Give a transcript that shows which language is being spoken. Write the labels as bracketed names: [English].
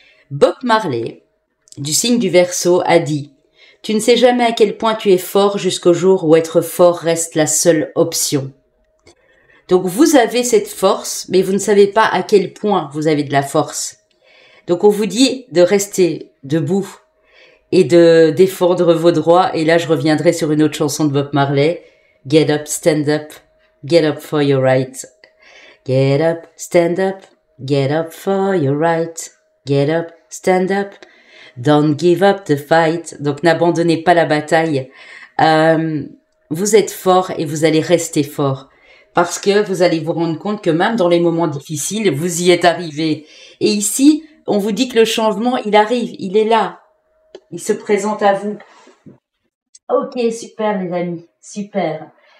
[French] Bob Marley, du signe du Verseau, a dit: tu ne sais jamais à quel point tu es fort jusqu'au jour où être fort reste la seule option. Donc vous avez cette force, mais vous ne savez pas à quel point vous avez de la force. Donc on vous dit de rester debout et de défendre vos droits. Et là, je reviendrai sur une autre chanson de Bob Marley. [English] Get up, stand up for your right. Get up, get up for your right. Get up, stand up, don't give up the fight. [French] Donc n'abandonnez pas la bataille. Vous êtes fort et vous allez rester fort. Parce que vous allez vous rendre compte que même dans les moments difficiles, vous y êtes arrivé. Et ici, on vous dit que le changement, il arrive, il est là. Il se présente à vous. Ok, super les amis, super.